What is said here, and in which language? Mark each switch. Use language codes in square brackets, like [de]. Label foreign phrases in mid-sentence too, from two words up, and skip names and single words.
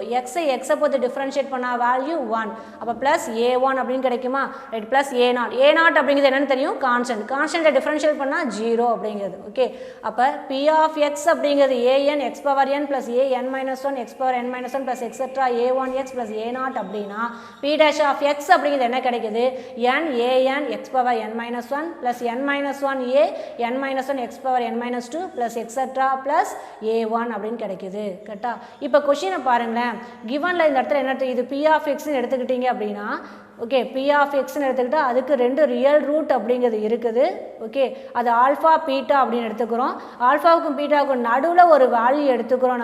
[ta] எக்ஸை பொறுத்து டிஃப்ரென்ஷியேட் பண்ணால் வேல்யூ 1, அப்போ ப்ளஸ் a1 அப்படின்னு கிடைக்குமா. ரைட், ப்ளஸ் a0 அப்படிங்கிறது என்னன்னு தெரியும், கான்ஸ்டன்ட்டை டிஃப்ரென்ஷியேட் பண்ணால் 0 அப்படிங்கிறது. ஓகே, அப்போ [en] p of x [ta] அப்படிங்கிறது [en] an x power n plus an minus 1 x power n minus 1 plus extra a1x plus a0 [ta] அப்படின்னா [en] p dash of x [ta] அப்படிங்கிறது என்ன கிடைக்குது, [en] an x power n minus 1 plus n minus 1 n minus 1 x power n minus 2 plus etc plus a1 [ta] அப்படின்னு கிடைக்குது. கரெக்டா. இப்போ கொஸ்டினை பாருங்களேன், கிவன்ல இந்த இடத்துல என்ன இது [en] p of x [ta] ன்னு எடுத்துக்கிட்டீங்க அப்படின்னா, ஓகே, [en] p of x [ta] ன்னு எடுத்துக்கிட்டா அதுக்கு 2 [en] real root [ta] அப்படிங்கிறது இருக்குது. ஓகே, அது ஆல்ஃபா பீட்டா அப்படின்னு எடுத்துக்கிறோம். ஆல்ஃபாவுக்கும் பீட்டாவுக்கும் நடுவில் ஒரு வேல்யூ எடுத்துக்கிறோம்.